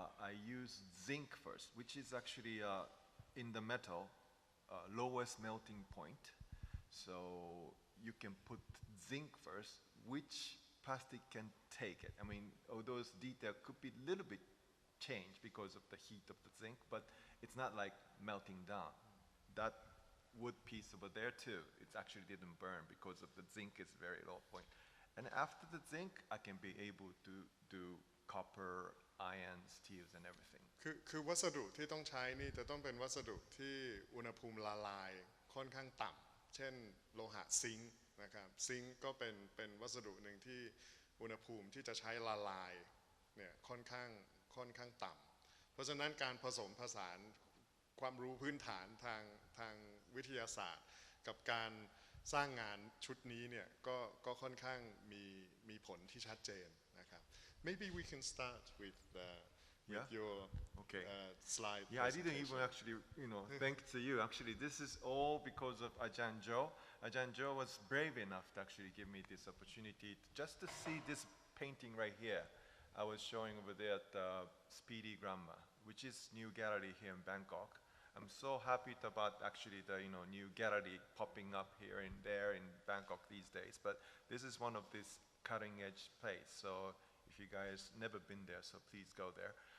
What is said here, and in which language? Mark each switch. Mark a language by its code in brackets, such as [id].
[en] I use zinc first which is actually in the metal lowest melting point so you can put zinc first which plastic can take it I mean all those details could be a little bit changed because of the heat of the zinc but it's not like melting down that wood piece over there too it actually didn't burn because of the zinc is very low point and after the zinc I can be able to do copper iron steels and everything [th] คือวัสดุที่ต้องใช้นี่จะต้องเป็นวัสดุที่อุณหภูมิละลายค่อนข้างต่ำเช่นโลหะซิงค์นะครับซิงค์ก็เป็นวัสดุหนึ่งที่อุณหภูมิที่จะใช้ละลายเนี่ยค่อนข้างต่ำเพราะฉะนั้นการผสมผสาน ความรู้พื้นฐานทางวิทยาศาสตร์กับการสร้างงานชุดนี้เนี่ยก็ค่อนข้างมีผลที่ชัดเจนนะครับ [en] Maybe we can start with your slide yeah I didn't even actually thank to you actually this is all because of Ajahn Joe Ajahn Joe was brave enough to actually give me this opportunity just to see this painting right here I was showing over there at Speedy Grammar which is new gallery here in Bangkok I'm so happy about actually the new gallery popping up here and there in Bangkok these days but this is one of this cutting edge place so if you guys never been there so please go there